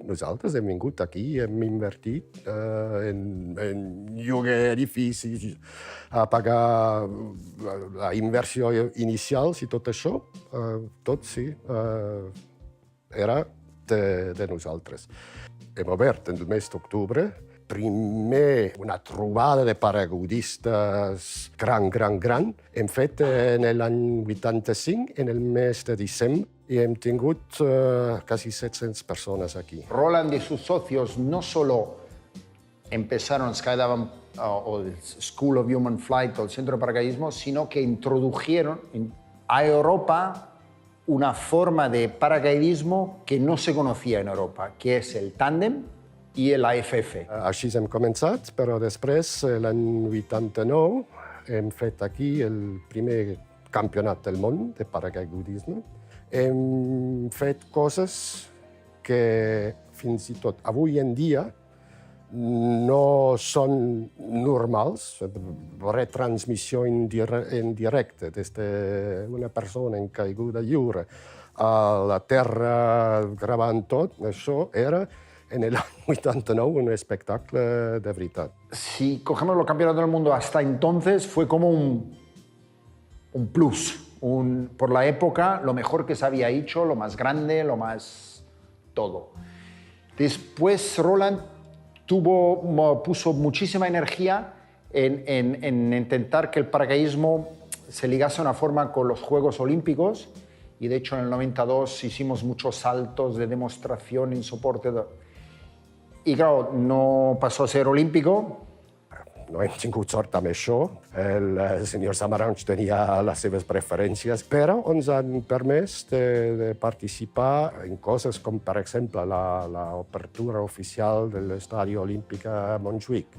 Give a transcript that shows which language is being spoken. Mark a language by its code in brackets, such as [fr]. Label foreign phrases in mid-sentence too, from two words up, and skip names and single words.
[ca] Nosaltres hem vingut aquí, hem invertit en lloguer edificis, a pagar la inversió inicial i tot això, tot sí, era de nosaltres. Hem obert en el mes d'octubre, primer una trobada de paracaigudistes gran. Hem fet en l'any 85, en el mes de desembre, [es] y hemos tenido casi 700 personas aquí. Roland y sus socios no solo empezaron Skydive o el School of Human Flight o el Centro de Paracaidismo, sino que introdujeron a Europa una forma de paracaidismo que no se conocía en Europa, que es el tándem i l'AFF. [ca] Així hem començat, però després, l'any 89, hem fet aquí el primer campionat del món de paracaigudisme. Hem fet coses que fins i tot avui en dia no són normals. Retransmissió en directe des d'una persona en caiguda lliure a la terra gravant tot, això era [es] en el año 89 un espectáculo de verdad. Si cogemos los campeonatos del mundo hasta entonces, fue como un plus. Por la época, lo mejor que se había hecho, lo más grande, lo más todo. Después Roland puso muchísima energía en intentar que el paracaidismo se ligase de una forma con los Juegos Olímpicos, y de hecho en el 92 hicimos muchos saltos de demostración en soporte. [ca] I, clar, no passó a ser olímpico. No hem tingut sort amb això. El senyor Samaranch tenia les seves preferències, però ens han permès de participar en coses com, per exemple, l'obertura oficial de l'Estadi Olímpic a Montjuïc.